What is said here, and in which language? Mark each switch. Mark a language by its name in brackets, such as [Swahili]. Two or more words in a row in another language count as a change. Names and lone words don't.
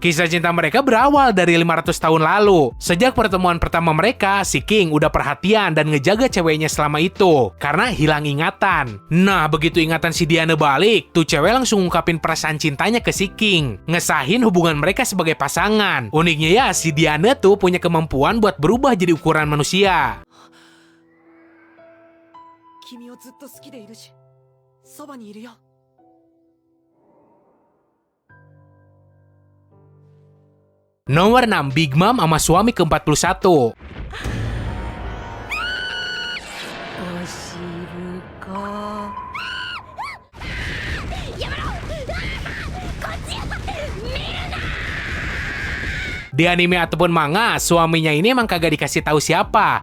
[Indonesian] Kisah cinta mereka berawal dari 500 tahun lalu. Sejak pertemuan pertama mereka, si King udah perhatian dan ngejaga ceweknya selama itu karena hilang ingatan. Nah, begitu ingatan si Diane balik, tuh cewek langsung ngungkapin perasaan cintanya ke si King, ngesahin hubungan mereka sebagai pasangan. Uniknya ya, si Diane tuh punya kemampuan buat berubah jadi ukuran manusia. [Japanese] 君をずっと好きでいるし、そばにいるよ。 [Indonesian] Nomor 6, Big Mom sama suami ke-41. Di anime ataupun manga, suaminya ini emang kagak dikasih tahu siapa.